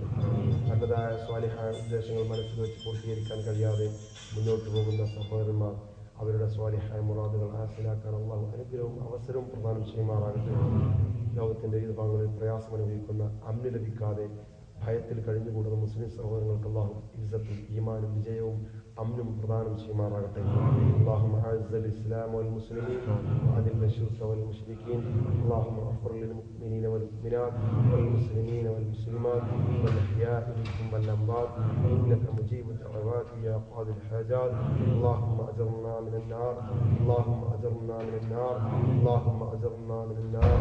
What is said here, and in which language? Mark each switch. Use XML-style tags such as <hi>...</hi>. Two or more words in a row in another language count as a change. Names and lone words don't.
<ml>നല്ലതായ സ്വാലിഹായ ഉദ്ദേശങ്ങൾ മനസ്സിൽ വെച്ച് പൂർത്തീകരിക്കാൻ കഴിയാതെ മുന്നോട്ട് പോകുന്ന സഹോദരന്മാർ അവരുടെ സ്വാലിഹായ മുറാദുകൾ ഹാസിലാക്കാൻ അള്ളാഹു അനുഗ്രഹവും അവസരവും പ്രദാനം ചെയ്യുമാറാകട്ടെ. ലോകത്തിന്റെ വിവിധ ഭാഗങ്ങളിൽ പ്രയാസം അനുഭവിക്കുന്ന അമ്ന് ലഭിക്കാതെ ഭയത്തിൽ കഴിഞ്ഞുകൂടുന്ന മുസ്ലിം സഹോദരങ്ങൾക്ക് അള്ളാഹു ഇസ്സത്തും ഈമാനും വിജയവും അമ്നും പ്രദാനം ചെയ്യുമാറാകട്ടെ.</ml> <ar>اللهم اعز الاسلام والمسلمين واذل الشرك والمشركين. اللهم اغفر للمؤمنين والمؤمنات والمسلمين والمسلمات والاحياء منهم والاموات انك مجيب الدعوات يا قاضي الحاجات. اللهم اجرنا من النار، اللهم اجرنا من النار، اللهم اجرنا من النار.</ar>